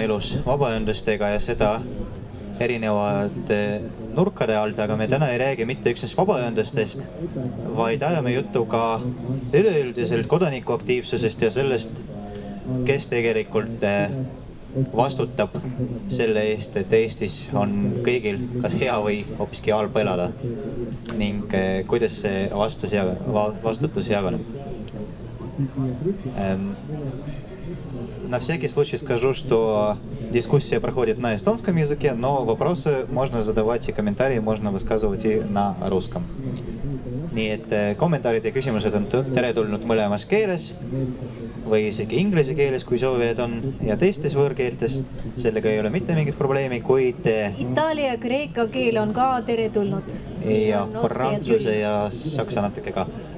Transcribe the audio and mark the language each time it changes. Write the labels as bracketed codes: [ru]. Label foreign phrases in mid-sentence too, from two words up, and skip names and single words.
[et] elus vabaühendustega ja seda erinevate nurkade alt, aga me täna ei räägi mitte üksnes vabaühendustest, vaid ajame juttu ka üleüldiselt kodanikuaktiivsusest ja sellest, kes tegelikult vastutab selle eest, et Eestis on kõigil kas hea või hoopiski halb elada ning kuidas see vastutus jaganeb. [ru] На всякий случай скажу, что дискуссия проходит на эстонском языке, но вопросы можно задавать и комментарии можно высказывать и на русском. [et] Nii et kommentaarid ja küsimused on teretulnud mõlemas keeles või isegi inglise keeles, kui soovijad on, ja teistes võõrkeeltes. Sellega ei ole mitte mingit probleemi, kuid Itaalia ja kreeka keel on ka teretulnud. Ja prantsuse ja saksa natuke ka.